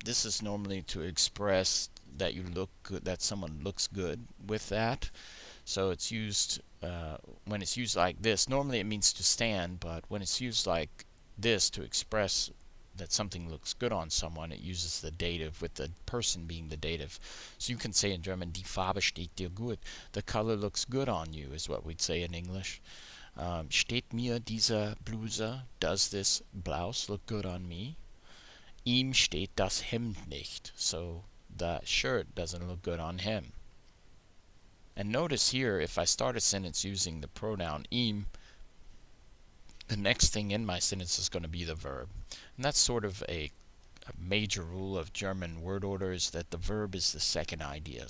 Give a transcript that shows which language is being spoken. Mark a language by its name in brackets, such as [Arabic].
[English] This is normally to express that you look good, that someone looks good with that. So it's used, when it's used like this, normally it means to stand, but when it's used like this to express that something looks good on someone, it uses the dative with the person being the dative. So you can say in German, [German] die Farbe steht dir gut. [English] The color looks good on you is what we'd say in English. [German] Steht mir diese Bluse, [English] does this blouse look good on me? [German] Ihm steht das Hemd nicht. [English] So the shirt doesn't look good on him. And notice here, if I start a sentence using the pronoun ihm, the next thing in my sentence is going to be the verb. And that's sort of a major rule of German word order, is that the verb is the second idea.